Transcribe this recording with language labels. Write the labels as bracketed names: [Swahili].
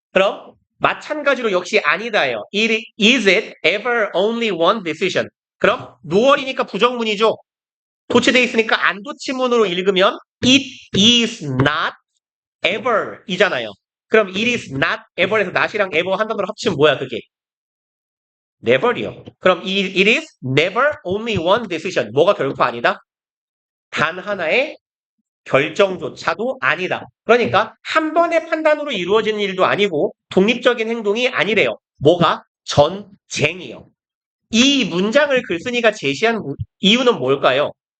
[Korean] 그럼 마찬가지로 역시 아니다예요. [English] Is it ever only one decision? [Korean] 그럼 노얼이니까 부정문이죠. 도치돼 있으니까 안도치문으로 읽으면 [English] it is not ever [Korean] 이잖아요. 그럼 [English] it is not ever [Korean] 에서 not이랑 ever 한 단어로 합치면 뭐야 그게? never이요. 그럼 [English] it is never only one decision. [Korean] 뭐가 결코 아니다? 단 하나의 결정조차도 아니다. 그러니까 한 번의 판단으로 이루어지는 일도 아니고 독립적인 행동이 아니래요. 뭐가? 전쟁이요. 이 문장을 글쓴이가 제시한 이유는 뭘까요?